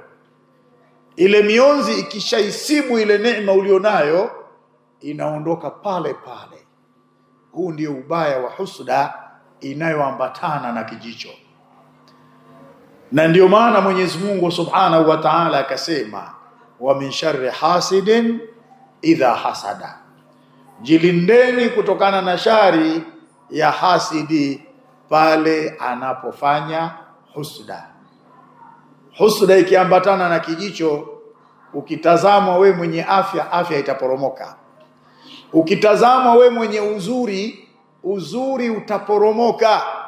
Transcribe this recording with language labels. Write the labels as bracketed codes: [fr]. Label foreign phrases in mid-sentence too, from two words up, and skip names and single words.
[sw] Ile mionzi ikishaisibu ile neema ulionayo, inaondoka pale pale. Huu ndio ubaya wa husuda inayoambatana na kijicho. Na ndio maana Mwenyezi Mungu [ar] سبحانه وتعالى [sw] akasema [ar] ومن شر حاسد إذا حسد, [sw] jilindeni kutokana na shari ya hasidi pale anapofanya husuda. Husuda ikiambatana na kijicho, ukitazama we mwenye afya, afya itaporomoka. Ukitazama we mwenye uzuri, uzuri utaporomoka.